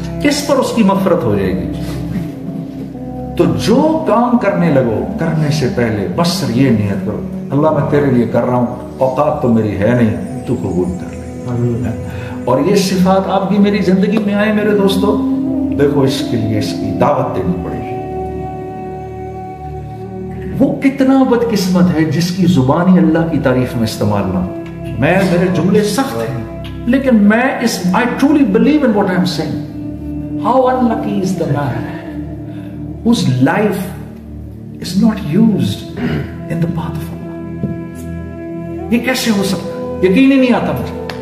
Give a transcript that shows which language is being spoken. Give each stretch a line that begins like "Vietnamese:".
Urdu: اس پر اس کی مغفرت ہو جائے گی. تو جو کام کرنے لگو کرنے سے پہلے بس سر یہ نیت کرو، اللہ میں تیرے لیے کر رہا ہوں، اوقات تو میری ہے نہیں، تو قبول کر لے. اور یہ صفات آپ کی میری زندگی میں آئے میرے دوستو، دیکھو اس کے لیے اس کی دعوت دینی پڑے گی. وہ کتنا بدقسمت ہے جس کی زبانی اللہ کی تعریف میں استعمال نہ ہو. میرے جملے سخت ہیں لیکن میں
English: I truly believe in what I'm saying. How unlucky is the man whose life is not used in the path of Allah.
Urdu: یہ کیسے ہو سکتا ہے؟ یقین ہی نہیں آتا مجھے.